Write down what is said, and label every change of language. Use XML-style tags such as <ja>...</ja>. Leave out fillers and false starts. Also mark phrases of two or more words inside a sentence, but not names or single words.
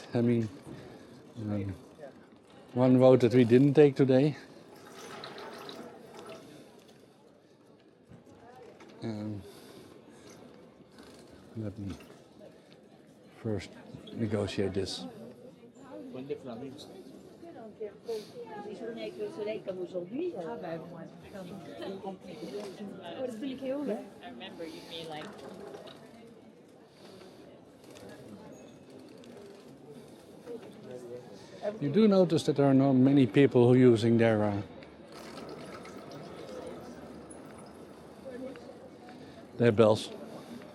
<en>I mean, one road that we didn't take today. Let me first negotiate this.</en> <fr>Les journées avec le soleil comme aujourd'hui. Ah bah bon,</fr> <nl>dat bedoel ik heel leuk.</nl> <en>I remember you mean like. You do notice that there are not many people who are using their bells.</en>